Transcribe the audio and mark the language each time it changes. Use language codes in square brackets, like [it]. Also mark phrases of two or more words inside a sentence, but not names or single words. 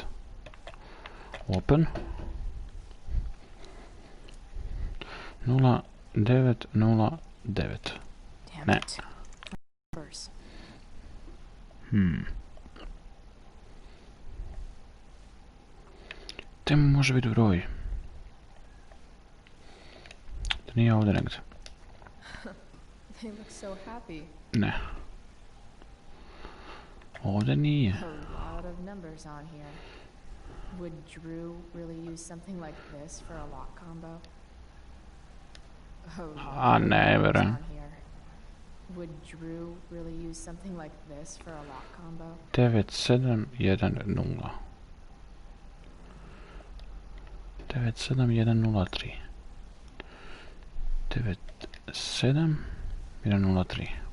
[en] Open. 0909. Ne. [hr] Temu može biti broj. Da nije ovdje negdje. [en] They look so happy. [hr] Ne. Ovdje nije. [en] A lot of numbers on here. Would Drew really use something like this for a lock combo? [hr] A ne, vjerujem. [en] Would Drew really use something like this for a lock combo? 97110. 97103. 97103.